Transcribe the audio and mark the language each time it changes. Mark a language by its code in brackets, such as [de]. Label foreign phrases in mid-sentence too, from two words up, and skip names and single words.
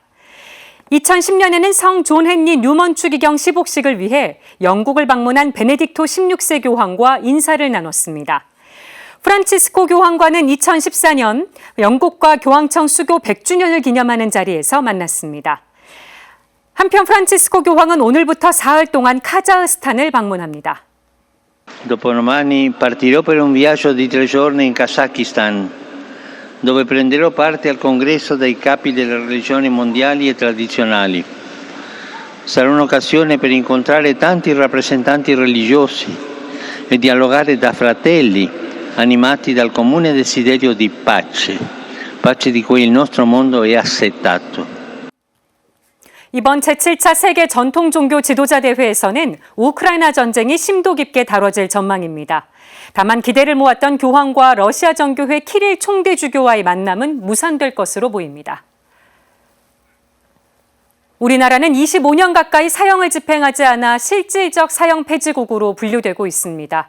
[ko] 2010년에는 성 존 헨리 뉴먼 추기경 시복식을 위해 영국을 방문한 베네딕토 16세 교황과 인사를 나눴습니다. 프란치스코 교황과는 2014년 영국과 교황청 수교 100주년을 기념하는 자리에서 만났습니다. 한편 프란치스코 교황은 오늘부터 사흘 동안 카자흐스탄을 방문합니다. [it] Dopodomani partirò per un viaggio di 3 giorni in Kazakistan, dove prenderò parte al congresso dei capi delle religioni mondiali e tradizionali. Sarà un'occasione per incontrare tanti rappresentanti religiosi e dialogare da fratelli, animati dal comune desiderio di pace, pace di cui il nostro mondo è assetato. [ko] 이번 제7차 세계 전통 종교 지도자 대회에서는 우크라이나 전쟁이 심도 깊게 다뤄질 전망입니다. 다만 기대를 모았던 교황과 러시아 정교회 키릴 총대주교와의 만남은 무산될 것으로 보입니다. 우리나라는 25년 가까이 사형을 집행하지 않아 실질적 사형 폐지국으로 분류되고 있습니다.